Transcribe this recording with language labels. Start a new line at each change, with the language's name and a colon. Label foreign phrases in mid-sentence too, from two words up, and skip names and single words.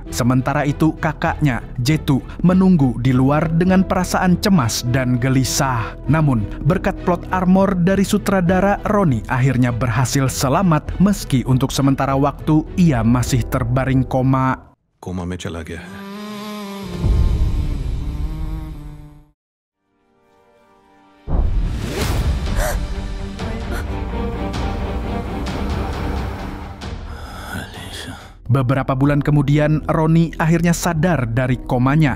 Indonesian: Sementara itu kakaknya, Jetu, menunggu di luar dengan perasaan cemas dan gelisah. Namun, berkat
English: plot armor
Indonesian: dari sutradara, Roni akhirnya berhasil selamat meski untuk sementara waktu ia masih terbaring koma.
Hindi: Koma में चला गया है.
Indonesian: Beberapa bulan kemudian, Roni akhirnya sadar dari komanya.